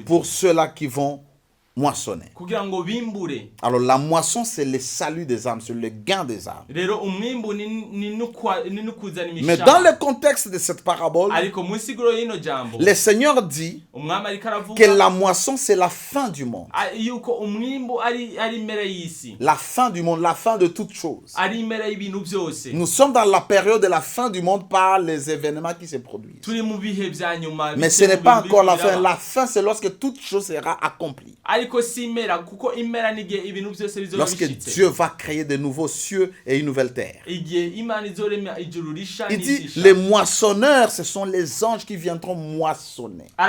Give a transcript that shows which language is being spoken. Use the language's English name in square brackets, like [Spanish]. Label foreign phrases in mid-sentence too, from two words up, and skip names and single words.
[French] Pour ceux-là qui vont moissonner. [Rundi] Kugira ngo bimbure. [French] Alors la moisson, c'est le salut des âmes, c'est le gain des âmes. [Rundi] Rero umwimbu ni nukuzana imishaya. [French] Mais dans le contexte de cette parabole, [Rundi] Ariko mu siguro y'ino jambo. [French] le Seigneur dit [Rundi] Umwami ariko aravuga [French] que la moisson, c'est la fin du monde. [Rundi] yuko umwimbu ari impera y'isi. [French] La fin du monde, la fin de toutes choses. [Rundi] Ari impera y'ibintu byose. [French] Nous sommes dans la période de la fin du monde par les événements qui se produisent. [Rundi] Turi mu bihe bya nyuma. [French] Mais ce n'est pas encore la fin. La fin, c'est lorsque toute chose sera accomplie. Lorsque Dieu va créer de nouveaux cieux et une nouvelle terre. Il dit, les moissonneurs, ce sont les anges qui viendront moissonner.